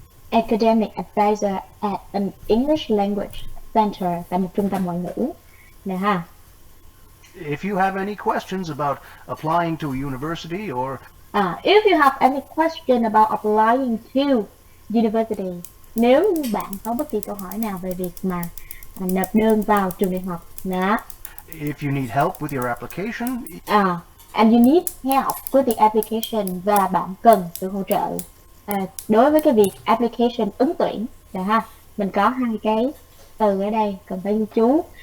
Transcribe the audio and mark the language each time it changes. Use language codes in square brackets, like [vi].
[en] Academic advisor at an English Language Center, [vi] tại một trung tâm ngoại ngữ, nè ha. [en] If you have any questions about applying to a university or if you have any question about applying to university, [vi] nếu như bạn có bất kỳ câu hỏi nào về việc mà nộp đơn vào trường đại học, đó. [en] if you need help with your application, and you need help with the application, [vi] và bạn cần sự hỗ trợ đối với cái việc application ứng tuyển. Được ha, mình có hai cái từ ở đây cần phải ghi chú.